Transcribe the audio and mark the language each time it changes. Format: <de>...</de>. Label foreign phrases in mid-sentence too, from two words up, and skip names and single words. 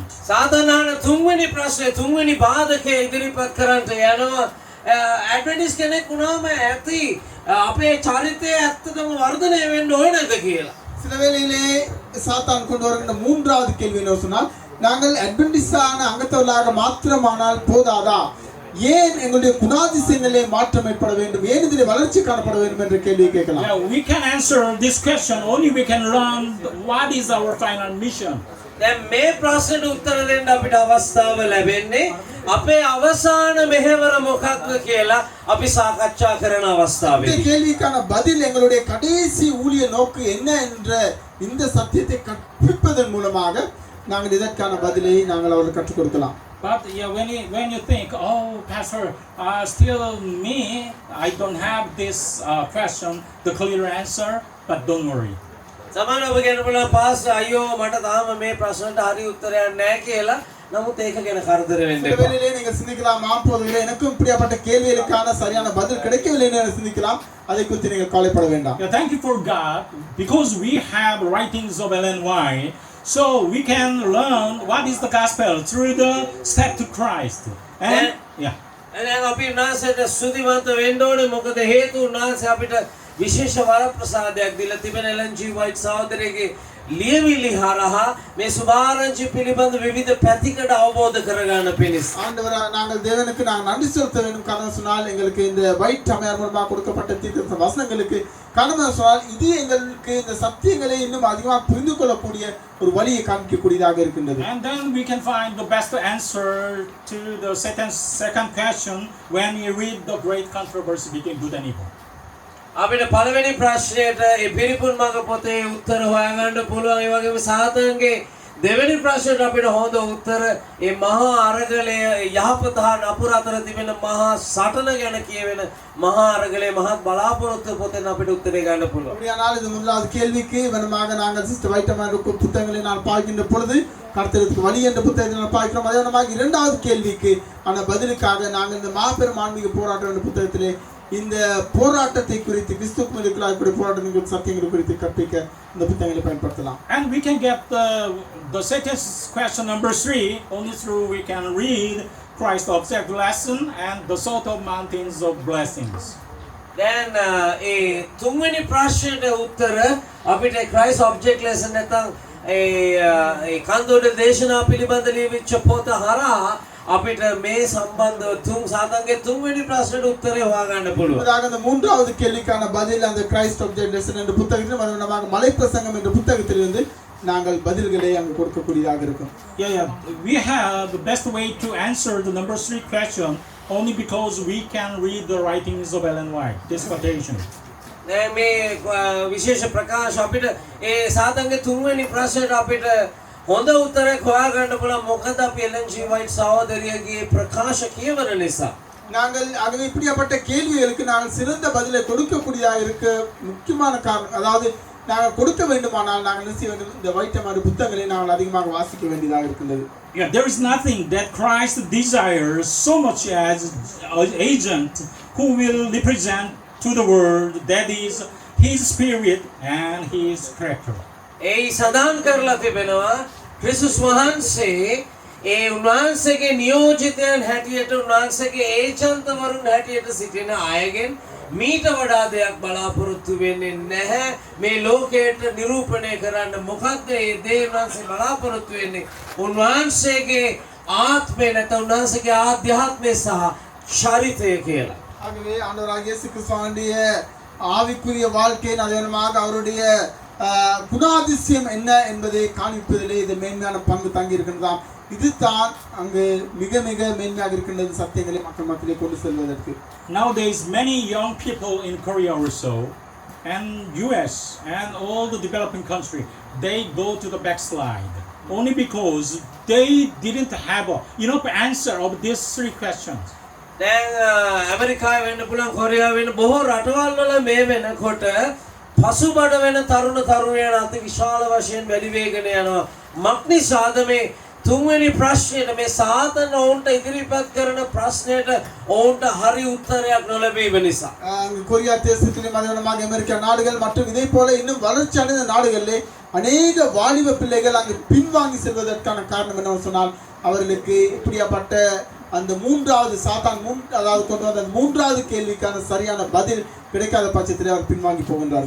<si>සාධනාන තුන්වෙනි ප්‍රශ්නේ තුන්වෙනි බාධකය ඉදිරිපත් කරන්නට යනවා. ඇඩ්වෙන්ටිස් කෙනෙක් වුණාම ඇති අපේ චරිතය ඇත්තටම වර්ධනය වෙන්න ඕනේ නැද්ද කියලා.</si> <ta>சில வேளையிலே சாத்தான் கொண்டு வருகின்ற மூன்றாவது கேள்வி என்ன சொன்னால், நாங்கள் அட்வென்டிஸ்டான அங்கத்தவர்களாக மாத்திரமானால் போதாதா, ஏன் எங்களுடைய குணாதிசயங்களே மாற்றம் ஏற்பட வேண்டும், ஏன் இதிலே வளர்ச்சி காணப்பட வேண்டும் என்ற கேள்வியை கேட்கலாம்.</ta> <en>Yeah, we can answer this question only we can learn what is our final mission.</en> <si>දැන් මේ ප්‍රශ්නෙට උත්තර දෙන්න අපිට අවස්ථාව ලැබෙන්නේ අපේ අවසාන මෙහෙවර මොකක්ද කියලා අපි සාකච්ඡා කරන</si> <ta>இந்த</ta> <si>අවස්ථාවේදී.</si> <ta>கேள்விக்கான பதில் எங்களுடைய கடைசி ஊழிய நோக்கு என்ன என்ற இந்த சத்தியத்தை கற்பிப்பதன் மூலமாக நாங்கள் இதற்கான பதிலை நாங்கள் அவர்களுக்கு கற்றுக் கொடுக்கலாம்.</ta> <en>But yeah, when you think, oh, Pastor, still me, I don't have this question, the clear answer, but don't worry.</en> <si>සමහර ඔබ කියනකොට පාස් අයියෝ මට තාම මේ ප්‍රශ්නට හරි උත්තරයක් නැහැ කියලා. නමුත් ඒක ගැන කරදර වෙන්න</si> <ta>சில</ta> <si>එපா.</si> <ta>வேளையிலே நீங்கள் சிந்திக்கலாம் மாப்போதிலே எனக்கும் இப்படியாப்பட்ட கேள்விகளுக்கான சரியான பதில் கிடைக்கவில்லை என்று சிந்திக்கலாம். அதை குறித்து நீங்கள் கவலைப்பட வேண்டாம்.</ta> <en>Yeah, thank you for God, because we have writings of Ellen White, so we can learn what is the gospel through the step to Christ. And yeah.</en> <si>දැන් අපි උන්වහන්සේට ස්තුතිවන්ත වෙන්න ඕනේ. මොකද හේතුව උන්වහන්සේ අපිට විශේෂ වරප්‍රසාදයක් දීලා තිබෙන එලන් ජී වයිට් සහෝදරයාගේ ලියවිලි හරහා මේ සුභාරංචි පිළිබඳ විවිධ පැතිකඩ අවබෝධ කරගන්න පිණිස.</si> <ta>ஆண்டவரா நாங்கள் தேவனுக்கு நாங்கள் நன்றி செலுத்த வேண்டும். காரணம் சொன்னால் எங்களுக்கு இந்த வைட் அம்மையார் மூலமாக கொடுக்கப்பட்ட தீர்க்க வசனங்களுக்கு காரணம் சொன்னால் இது எங்களுக்கு இந்த சத்தியங்களை இன்னும் அதிகமாக புரிந்து கொள்ளக்கூடிய ஒரு வழியை காண்பிக்கக்கூடியதாக இருக்கின்றது.</ta> <en>And then we can find the best answer to the Satan's second question when we read the great controversy between good and evil.</en> <si>අපිට පළවෙනි ප්‍රශ්නයට ඒ පිරිපුන් මඟ පොතේ උත්තර හොයාගන්න පුළුවන්. ඒ වගේම සාතන්ගේ දෙවෙනි ප්‍රශ්නයට අපිට හොඳ උත්තර ඒ මහා අරගලය යහපත හා නපුර අතර තිබෙන මහා සටන ගැන කියවෙන මහා අරගලයේ මහත් බලාපොරොත්තු පොතෙන් අපිට උත්තරේ ගන්න පුළුවන්.</si> <ta>அப்படியானால் இது முதலாவது கேள்விக்கு வனமாக நாங்கள் சிஸ்டர் வைட் அம்மையார் புத்தகங்களை நான் பார்க்கின்ற பொழுது கர்த்தருக்கு வழி என்ற புத்தகத்தை நான் பார்க்கிறோம். அதே வனமாக இரண்டாவது கேள்விக்கு ஆன பதிலுக்காக நாங்கள் இந்த மாபெரும் ஆன்மீக போராட்டம் என்ற புத்தகத்திலே இந்த போராட்டத்தை குறித்து கிறிஸ்துவுக்கு இருக்கக்கூடிய போராட்டத்தின் சத்தியங்கள் குறித்து கற்பிக்க இந்த புத்தகங்களை பயன்படுத்தலாம்.</ta> <en>And we can get the second question number 3 only through we can read Christ object lesson and the sort of mountains of blessings.</en> <si>දැන් ඒ තුන්වෙනි ප්‍රශ්නයට උත්තර අපිට ක්‍රයිස් ඔබ්ජෙක්ට් ලෙසන් නැත්නම් ඒ කන්දෝඩ දේශනා පිළිබඳ ලියවිච්ච පොත හරහා අපිට මේ සම්බන්ධව සාතන්ගේ තුන්වෙනි ප්‍රශ්නට උත්තරේ හොයාගන්න පුළුවන්.</si> <ta>அதாவது அந்த மூன்றாவது கேள்விக்கான பதில் அந்த கிரைஸ்ட் ஆப்ஜெக்ட் லெசன் என்ற புத்தகத்தில் நமக்கு மலை பிரசங்கம் என்ற புத்தகத்திலிருந்து நாங்கள் பதில்களை அங்கு கொடுக்கக்கூடியதாக இருக்கும்.</ta> <en>Yeah. We have the best way to answer the number 3 question only because we can read the writings of Ellen White. This quotation.</en> <si>දැන් මේ විශේෂ ප්‍රකාශ අපිට ඒ සාතන්ගේ තුන්වෙනි ප්‍රශ්නයට අපිට හොඳ උත්තරයක් හොයාගන්න පුළුවන්. මොකද අපි එලන් ජී වයිට් සහෝදරියගේ ප්‍රකාශ කියවන නිසා.</si> <ta>நாங்கள் ஆகவே இப்படியாப்பட்ட கேள்விகளுக்கு நாங்கள் சிறந்த பதிலை கொடுக்கக்கூடியதாக இருக்க முக்கியமான காரணம், அதாவது நாங்கள் கொடுக்க வேண்டுமானால் நாங்கள் என்ன செய்ய வேண்டும், இந்த வைட் அம்மையார் புத்தகங்களை நாங்கள் அதிகமாக வாசிக்க வேண்டியதாக இருக்கின்றது.</ta> <en>Yeah, there is nothing that Christ desires so much as an agent who will represent to the world, that is his spirit and his character.</en> <si>ඒ සඳහන් කරලා තිබෙනවා ක්‍රිස්තුස් වහන්සේ ඒ උන්වහන්සේගේ නියෝජිතයන් හැටියට උන්වහන්සේගේ ඒජන්තවරුන් හැටියට සිටින අයගෙන් මීට වඩා දෙයක් බලාපොරොත්තු වෙන්නේ නැහැ මේ ලෝකයට නිරූපණය කරන්න. මොකක්ද ඒ දේ උන්වහන්සේ බලාපොරොත්තු වෙන්නේ? උන්වහන්සේගේ ආත්මය නැත්නම් උන්වහන්සේගේ ආධ්‍යාත්මය සහ චරිතය කියලා.</si> <ta>ஆகவே ஆண்டவராகிய இயேசு கிறிஸ்துவினுடைய ஆவிக்குரிய வாழ்க்கையின் அதேமாக அவருடைய குணாதிசயம் என்ன என்பதை காண்பிப்பதிலே இது மேன்மையான பங்கு தங்கி இருக்கின்றதாம். இதுதான் அங்கு மிக மிக மேன்மையாக இருக்கின்றது சத்தியங்களை மக்கள் மத்தியிலே கொண்டு செல்வதற்கு.</ta> <en>Nowadays many young people in Korea also and US and all the developing country, they go to the backslide only because they didn't have a enough answer of these 3 questions.</en> <si>දැන් ඇමරිකාවේ වෙන්න පුළුවන්, කොරියාවේ වෙන්න බොහෝ රටවල් වල මේ වෙනකොට පසුබඩ වෙන තරුණ තරුණයන් අති විශාල වශයෙන් වැඩි වේගන යනවා. මක්නිසාද මේ තුන්වෙනි ප්‍රශ්නෙට මේ සාතන් ඔවුන්ට ඉදිරිපත් කරන ප්‍රශ්නෙට ඔවුන්ට හරි උත්තරයක් නොලැබීම නිසා.</si> <ta>அங்கு கொரியா தேசத்திலும் அதேமாக அமெரிக்கா நாடுகள் மற்றும் இதே போல இன்னும் வளர்ச்சி அடைந்த நாடுகளிலே அநேக வாலிப பிள்ளைகள் அங்கு பின்வாங்கி செல்வதற்கான காரணம் என்னவென்று சொன்னால் அவர்களுக்கு இப்படியாப்பட்ட அந்த மூன்றாவது சாத்தான் அதாவது கொண்டு வந்த மூன்றாவது கேள்விக்கான சரியான பதில் கிடைக்காத பட்சத்திலே அவர் பின்வாங்கி போகின்றார்கள்.</ta>